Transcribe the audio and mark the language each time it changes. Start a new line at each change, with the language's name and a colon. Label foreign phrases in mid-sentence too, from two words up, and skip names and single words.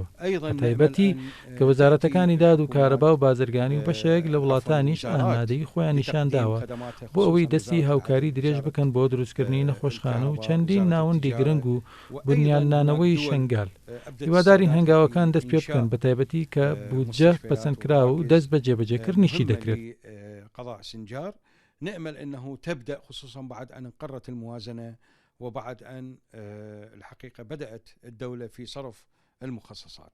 Central Kurdish: تایبەتی کە وەزارەتەکانی داد و کارەبا و بازرگانی و بەشێک لە وڵاتانیش ئامادەی خۆیان نیشان داوە بۆ ئەوەی دەستی هاوکاری درێژ بکەن بۆ دروستکردنی نەخۆشخانە و چەندین ناوەندی گرنگ و بنیاننانەوەی شنگال. هیوادارین هەنگاوەکان دەست پێ بکەن بە تایبەتی کە بودجە پەسەندکراوە و دەست بە جێبەجێکردنیشی دەکرێت.
Arabic: نأمل أنه تبدأ خصوصا بعد أن انقرت الموازنة وبعد أن الحقيقة بدأت الدولة في صرف المخصصات.